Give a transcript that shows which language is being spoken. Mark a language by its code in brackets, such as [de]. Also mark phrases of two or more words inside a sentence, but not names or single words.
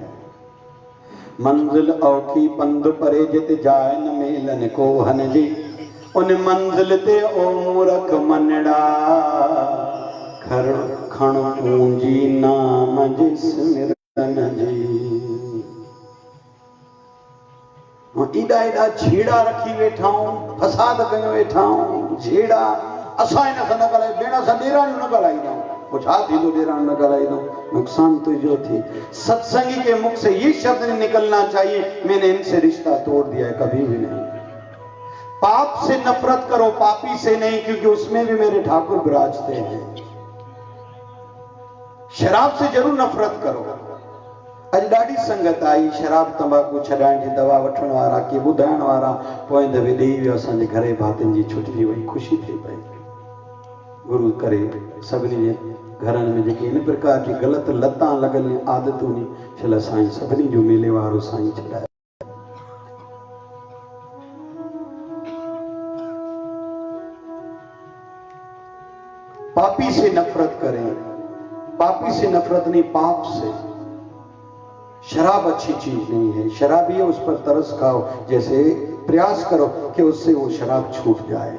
[sd] मंजिल औखी पंध परे जित जाए न मेलन को हन जी, उन मंजिल ते ओ मूरख मनड़ा खर खण पूंजी नाम जिस मिरन जी। एडा एडा छेड़ा रखी वेठा हूं, फसाद कयो वेठा हूं, छेड़ा असां इन सां न ॻाल्हाए, भेण सां ॾेराणी न ॻाल्हाईंदा, पोइ छा थींदो ॾेराणी न ॻाल्हाईंदा, नुकसान तुझो थी। [hi] सत्संगी के मुख से ये शब्द नहीं निकलना चाहिए मैंने इनसे रिश्ता तोड़ दिया है, कभी भी नहीं। पाप से नफरत करो, पापी से नहीं, क्योंकि उसमें भी मेरे ठाकुर विराजते हैं। शराब से जरूर नफरत करो। [sd] अज ॾाढी संगत आई शराब तंबाकू छॾाइण जी दवा वठण वारा, के ॿुधाइण वारा, पोइ दफ़े ॾेई वियो असांजे घरे भातियुनि जी छुटिजी वई, ख़ुशी थी पई। गुरु करे सभिनी जे घरनि में जेके इन प्रकार जी ग़लति लतां लॻल आदतूं छल साईं सभिनी जो मेले वारो साईं छॾाए। [hi] पापी से नफरत करें, पापी से नफरत नहीं, पाप से। शराब अच्छी चीज नहीं है, शराबी है उस पर तरस खाओ, जैसे प्रयास करो कि उससे वो शराब छूट जाए।